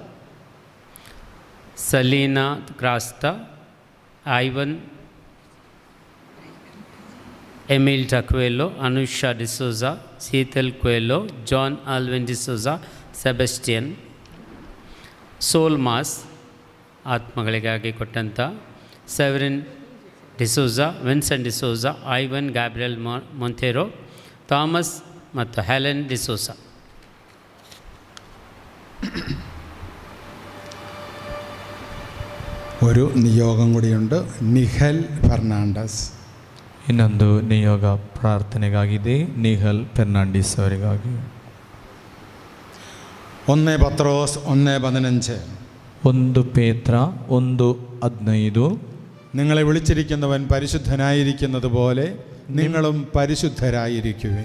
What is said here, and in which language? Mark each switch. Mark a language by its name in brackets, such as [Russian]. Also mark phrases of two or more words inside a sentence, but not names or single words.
[Kannada] ಸಲೀನಾ ಕ್ರಾಸ್ತಾ ಐವನ್ ಎಮಿಲ್ ಟಕ್ವೆಲ್ಲೋ ಅನುಷಾ ಡಿಸೋಜಾ ಶೀತಲ್ ಕ್ವೆಲ್ಲೋ ಜಾನ್ ಆಲ್ವಿನ್ ಡಿಸೋಜಾ ಸೆಬೆಸ್ಟಿಯನ್ [English] soul mass [Kannada] ಆತ್ಮಗಳಿಗಾಗಿ ಕೊಟ್ಟಂಥ ಸೆವೆರಿನ್ ಡಿಸೋಜಾ ವಿನ್ಸೆಂಟ್ ಡಿಸೋಜಾ ಐವನ್ ಗ್ಯಾಬ್ರಿಯಲ್ ಮೊಂಥೆರೋ ಥಾಮಸ್ ಮತ್ತು ಹೆಲೆನ್ ಡಿಸೋಜಾ [Malayalam] ഒരു നിയോഗം കൂടിയുണ്ട് നിഹൽ ഫെർണാണ്ടസ് [Kannada] ಇನ್ನೊಂದು ನಿಯೋಗ ಪ್ರಾರ್ಥನೆಗಾಗಿದೆ ನಿಹಲ್ ಫೆರ್ನಾಂಡಿಸ್ ಅವರಿಗಾಗಿ 1 ಪತ್ರೋಸ್ 1:15 1 ಪೇತ್ರ 1:15 [Malayalam] നിങ്ങളെ വിളിച്ചിരിക്കുന്നവൻ പരിശുദ്ധനായിരിക്കുന്നത് പോലെ നിങ്ങളും പരിശുദ്ധരായിരിക്കുവിൻ